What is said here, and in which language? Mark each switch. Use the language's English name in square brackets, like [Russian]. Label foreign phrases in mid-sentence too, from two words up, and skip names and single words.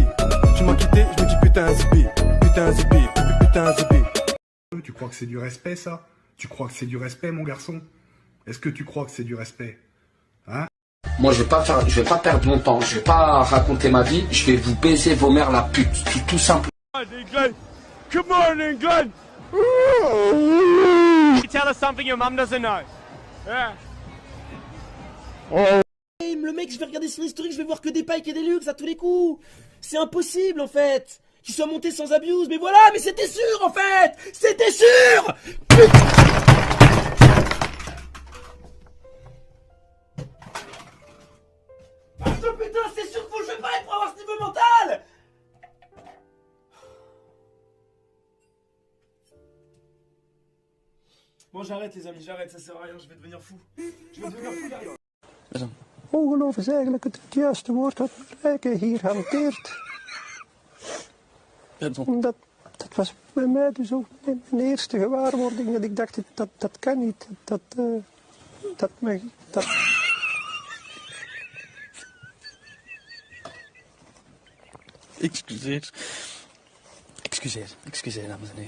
[French] Tu m'as quitté, je me dis putain zippé. Putain zippé, putain zippé. Tu crois que c'est du respect ça? Tu crois que c'est du respect mon garçon? Est-ce que tu crois que c'est du respect? Hein? Moi je vais pas perdre mon temps, je vais pas raconter ma vie, je vais vous baiser vos mères la pute, tout simple. [English] England, come on England. Tell us something your mum doesn't know. Yeah. [French] Me le mec, je vais regarder son historique, je vais voir que des pikes et des luxe à tous les coups. C'est impossible, en fait. Qu'il soit monté sans abuse, mais voilà, mais c'était sûr, en fait. C'était sûr. Putain, c'est sûr qu'il faut que je faille pour avoir ce niveau mental. Bon, j'arrête les amis, j'arrête, ça sert à rien, je vais devenir fou. Je vais devenir fou derrière. [Dutch] Ongeloof is eigenlijk het juiste woord dat Rijke hier hanteert. Dat was bij mij dus ook mijn eerste gewaarwording dat ik dacht, dat kan niet. Excuseer dames en heren.